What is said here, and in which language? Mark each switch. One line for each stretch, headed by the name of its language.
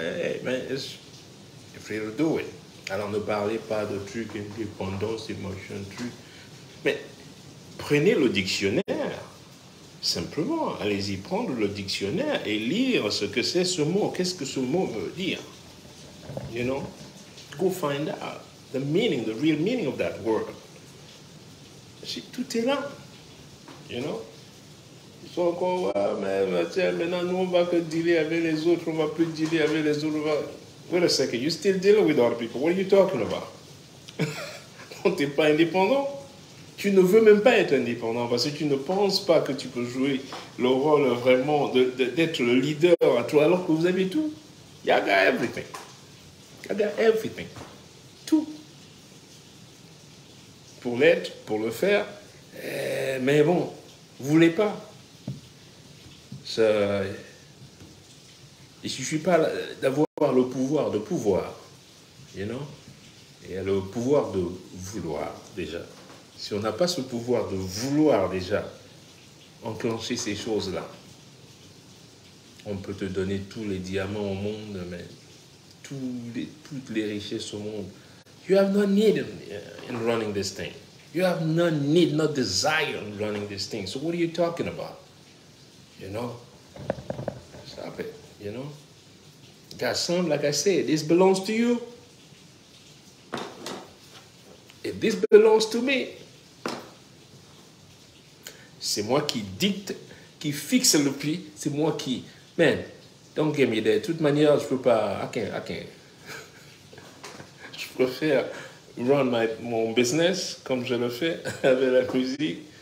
English: Hey, man, it's free to do it.
French: Alors ne parlez pas de trucs, indépendance, émotion, trucs. Mais prenez le dictionnaire. Simplement, allez-y prendre le dictionnaire et lire ce que c'est ce mot. Qu'est-ce que ce mot veut dire?
English: Go find out the meaning, the real meaning of that word.
French: Tout est là. Ils sont encore, mais tiens, maintenant nous on va que dealer avec les autres, on va plus dealer avec les autres.
English: Wait a second, you still dealing with other people. What are you talking about?
French: Tu n'es pas indépendant. Tu ne veux même pas être indépendant parce que tu ne penses pas que tu peux jouer le rôle vraiment d'être le leader à toi alors que vous avez tout.
English: You got everything. You got everything.
French: Tout. Pour l'être, pour le faire. Mais bon, vous ne voulez pas. Ça, il ne suffit pas d'avoir le pouvoir de pouvoir. Et le pouvoir de vouloir déjà. Si on n'a pas ce pouvoir de vouloir déjà enclencher ces choses-là, on peut te donner tous les diamants au monde, mais toutes les richesses au monde.
English: You have no need in running this thing. You have no need, no desire in running this thing. So what are you talking about? Stop it, Got some, like I said, this belongs to you. If this belongs to me,
French: c'est moi qui dicte, qui fixe le prix. C'est moi qui...
English: Man, don't get me there.
French: De toute manière, je peux pas...
English: I can't.
French: Je préfère run mon business comme je le fais avec la musique.